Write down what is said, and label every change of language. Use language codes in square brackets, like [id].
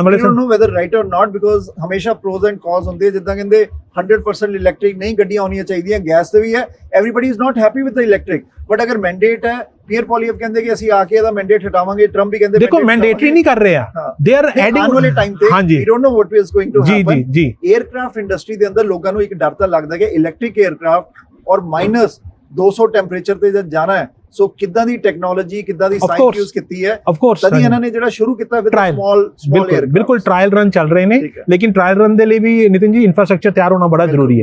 [en] don't know whether right or not, because [pa] ਹਮੇਸ਼ਾ pros and cons ਹੁੰਦੇ, ਜਿੱਦਾਂ ਕਹਿੰਦੇ 100% ਇਲੈਕਟ੍ਰਿਕ ਨਹੀਂ ਗੱਡੀਆਂ ਹੋਣੀਆਂ ਚਾਹੀਦੀਆਂ, ਗੈਸ ਤੇ ਵੀ ਹੈ। [en] everybody is not happy with the electric, but [pa] ਅਗਰ ਮੈਂਡੇਟ ਹੈ, ਪੀਅਰ ਪੋਲੀਅਫ ਕਹਿੰਦੇ ਕਿ ਅਸੀਂ ਆ ਕੇ ਇਹਦਾ ਮੈਂਡੇਟ ਹਟਾਵਾਂਗੇ, ਟਰੰਪ ਵੀ ਕਹਿੰਦੇ ਦੇਖੋ ਮੈਂਡੇਟਰੀ ਨਹੀਂ ਕਰ ਰਹੇ ਆ, [en] they are adding [pa] ਆਉਣ ਵਾਲੇ ਟਾਈਮ ਤੇ [en] we don't know what is going to happen। [pa] ਜੀ 에ਅਰਕ੍ਰਾਫਟ ਇੰਡਸਟਰੀ ਦੇ ਅੰਦਰ ਲੋਕਾਂ ਨੂੰ ਇੱਕ ਡਰ ਤਾਂ ਲੱਗਦਾ ਕਿ ਇਲੈਕਟ੍ਰਿਕ 에ਅਰਕ੍ਰਾਫਟ ਔਰ -200 ਟੈਂਪਰੇਚਰ ਤੇ ਜਦ ਜਾਣਾ ਹੈ, ਸੋ ਕਿੱਦਾਂ ਦੀ ਟੈਕਨੋਲੋਜੀ, ਕਿੱਦਾਂ ਦੀ ਸਾਇੰਸ ਯੂਜ਼ ਕੀਤੀ ਹੈ। ਤਦ ਇਹਨਾਂ ਨੇ ਜਿਹੜਾ ਸ਼ੁਰੂ ਕੀਤਾ ਵਿਦ ਸਮਾਲ 에ਅਰਕ੍ਰਾਫਟ। ਬਿਲਕੁਲ ਟ੍ਰਾਇਲ ਰਨ ਚੱਲ ਰਹੇ ਨੇ, ਲੇਕਿਨ ਟ੍ਰਾਇਲ ਰਨ ਦੇ ਲਈ ਵੀ ਨਿਤਿਨ ਜੀ ਇਨਫਰਾਸਟ੍ਰਕਚਰ ਤਿਆਰ ਹੋਣਾ ਬੜਾ ਜ਼ਰੂਰੀ ਹੈ,